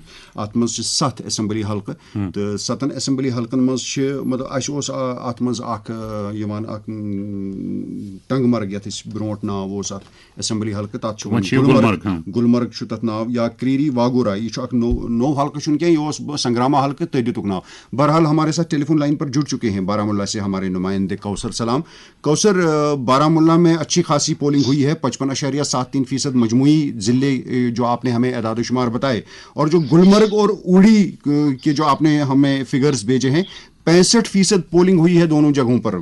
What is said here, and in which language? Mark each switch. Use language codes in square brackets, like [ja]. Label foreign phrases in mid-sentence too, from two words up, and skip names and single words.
[ks] اَتھ منٛز چھِ 7 ایسمبلی حلقہٕ تہٕ 7 ایسمبلی حلقن منٛز چھِ مطلب اَسہِ اوس اَتھ منٛز اکھ یِوان اکھ ٹنٛگ مرگ یَتھ أسۍ برونٛٹھ ناو اوس اَتھ ایسمبلی حلقہٕ تَتھ چھُ گُلمرگ چھُ تَتھ ناو یا کریری واگورا. یہِ چھُ اکھ نوٚو حلقہٕ چھُنہٕ کینٛہہ یہِ اوس سنگراما حلقہٕ تٔتھۍ دِتُکھ ناو. [ur] بہرحال ہمارے ساتھ ٹیلی فون لائن پر جڑ چکے ہیں بارہمولہ سے ہمارے نمائندے کوثر سلام. کوثر بارہمولہ میں اچھی خاصی پولنگ ہوئی ہے 55.73% مجموعی ضلع جو آپ نے ہمیں اعداد و شمار بتائے اور جو گلمرگ اور اوڑی کے جو آپ نے ہمیں فگرز بھیجے ہیں 65% پولنگ ہوئی ہے دونوں جگہوں پر.